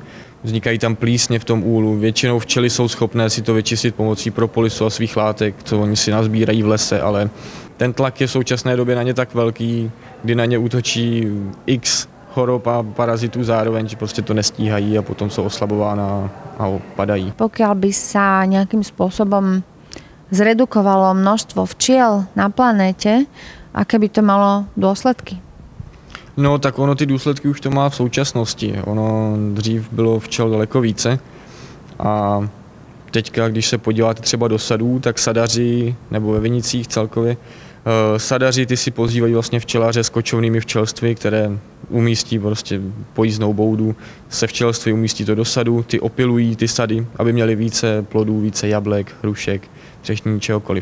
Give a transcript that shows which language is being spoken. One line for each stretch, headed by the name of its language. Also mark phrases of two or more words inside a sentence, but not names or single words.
Czech: Vznikají tam plísně v tom úlu. Většinou včely jsou schopné si to vyčistit pomocí propolisu a svých látek, co oni si nazbírají v lese, ale ten tlak je v současné době na ně tak velký, kdy na ně útočí x chorob a parazitů zároveň, že prostě to nestíhají a potom jsou oslabována a padají.
Slovak: Pokiaľ by sa nejakým spôsobom zredukovalo množstvo včiel na planéte, aké by to malo dôsledky?
Czech: No tak ono ty důsledky už to má v současnosti. Ono dřív bylo včel daleko více a teďka, když se podíváte třeba do sadů, tak sadaři, nebo ve vinicích celkově, sadaři ty si pozývají vlastně včelaře s kočovnými včelstvy, které umístí prostě pojízdnou boudu se včelství, umístí to do sadu, ty opilují ty sady, aby měli více plodů, více jablek, hrušek, třešní, čehokoliv.